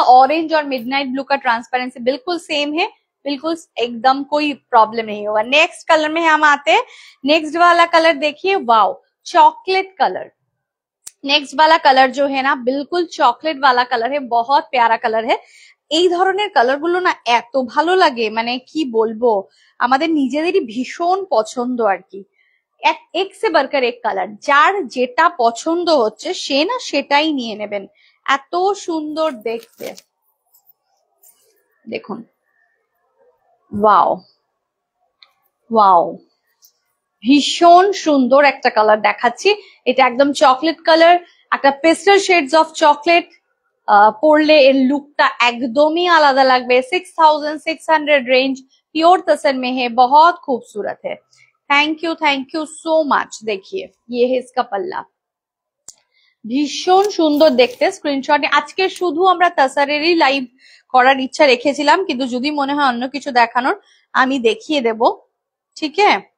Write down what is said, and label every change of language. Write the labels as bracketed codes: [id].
[hi] Orange और midnight blue का transparency बिल्कुल सेम है, बिल्कुल एकदम कोई प्रॉब्लम नहीं होगा। नेक्स्ट कलर में हम आते हैं। नेक्स्ट वाला कलर देखिए, वाओ, चॉकलेट कलर। नेक्स्ट वाला कलर जो है ना, बिल्कुल चॉकलेट वाला कलर है, बहुत प्यारा कलर है। [bn] এই ধরনের কালার গুলো না এত ভালো লাগে, মানে কি বলবো, আমাদের নিজেদেরই ভীষণ পছন্দ আর কি। [hi] এক সে বারকার এক [bn] কালার, যার যেটা পছন্দ হচ্ছে সে না সেটাই নিয়ে নেবেন, এত সুন্দর দেখতে। দেখুন, ওয়াও ওয়াও, ভীষণ সুন্দর একটা কালার দেখাচ্ছি। এটা একদম চকলেট কালার, একটা পেস্টাল শেডস অফ চকলেট। পরলে এর লুকটা একদমই আলাদা লাগবে। [hi] 6600 रेंज, प्योर तसर में है, बहुत खूबसूरत है। Thank you so much. देखिए ये है इसका पल्ला, [bn] ভীষণ সুন্দর দেখতে। স্ক্রিনশটে আজকে শুধু আমরা তাসারেরই লাইভ করার ইচ্ছা রেখেছিলাম, কিন্তু যদি মনে হয় অন্য কিছু দেখানোর আমি দেখিয়ে দেব, ঠিক আছে।